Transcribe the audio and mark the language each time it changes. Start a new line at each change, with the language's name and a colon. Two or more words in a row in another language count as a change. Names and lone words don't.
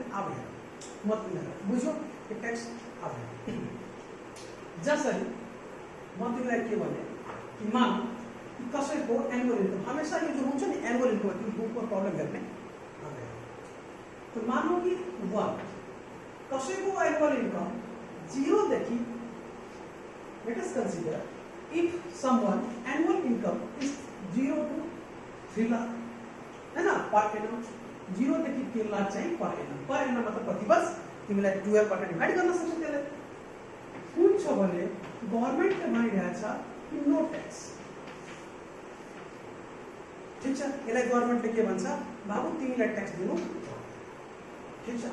Nepali: अब हेर, म तिमीलाई बुझ्यो कि ट्याक्स अब जसरी म तिमीलाई के भने कि मान कसैको
English: annual income
Nepali: हमेसा यो जो हुन्छ नि
English: annual income
Nepali: त्यो बुकको प्रब्लम हेर्ने। तो मानौ कि 1 कसैको एनुअल इन्कम 0 देखि,
English: let us consider if someone annual income is 0 to 3 lakh
Hindi: है ना
English: per annum,
Nepali: 0 देखि 3 लाख चाहिँ
English: per annum
Nepali: मतलब प्रति वर्ष तिमीलाई 12 बाट डिभाइड गर्न सक्छौ। त्यसले कुन छ भने गभर्नमेन्टले भनिरहेछ कि
English: no tax,
Nepali: ठिक छ। यसलाई गभर्नमेन्टले के भन्छ? बाबु तिमीलाई ट्याक्स दिनु, ठिक छ।